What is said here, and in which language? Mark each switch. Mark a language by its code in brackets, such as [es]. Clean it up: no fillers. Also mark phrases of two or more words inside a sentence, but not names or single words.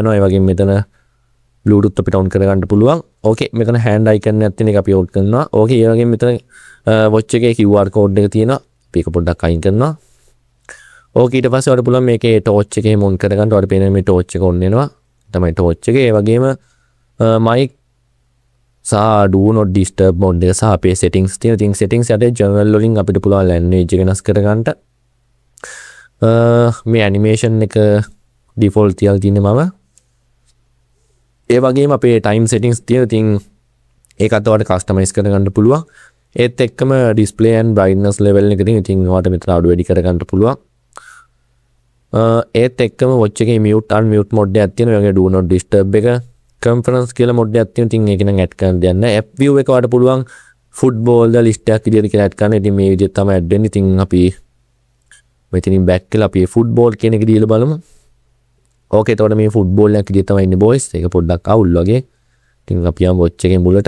[si] ඒ වගේම මෙතන Bluetooth අපිට on කරගන්න පුළුවන්. ඕකේ මෙතන [en] hand icon [si] එකක් තියෙන එක අපි on කරනවා. ඕකේ ඒ වගේම මෙතන watch එකේ [en] QR code [si] එක තියෙනවා. අපි ඒක පොඩ්ඩක් අයින් කරනවා. ඕකේ ඊට පස්සේ ඔයාලට පුළුවන් මේකේ torch එකේ on කරගන්න. ඔයාලට පේන මේ torch එක on වෙනවා. තමයි torch එක. ඒ වගේම mic සහ [en] do not disturb mode [si] එක සහ අපේ settings තියෙන. ඉතින් settings යටේ general වලින් අපිට පුළුවන් language එක වෙනස් කරගන්න. මේ animation එක default තියලා තියෙන්නේ මම. ඒ වගේම අපේ time settings තියෙන. ඉතින් ඒකත් ඔයාලට customize කරගන්න පුළුවන්. ඒත් එක්කම [en] display and brightness level [si] එක ඉතින් ඔයාලට මෙතන අඩු වැඩි කරගන්න පුළුවන්. ඒත් එක්කම watch එකේ [en] mute unmute mode [si] එකක් තියෙනවා. ඒ වගේ [en] do not disturb [si] එක conference කියලා මොඩ් එකක් තියෙනවා. ඉතින් ඒක නම් ඇඩ් කරන්න දෙයක් නැහැ. [en] app view [si] එක වලට පුළුවන් football ද list එකක් විදියට කියලා ඇඩ් කරන්න. ඉතින් මේ විදිහට තමයි ඇඩ් වෙන්නේ. ඉතින් අපි මෙතනින් back කියලා අපි football කියන එක දීලා බලමු. ඕකේ එතකොට මේ football එකක් විදියට තමයි ඉන්නේ boys. ඒක පොඩ්ඩක් අවුල් වගේ. ඉතින් අපි යමු watch එකේ මුලට.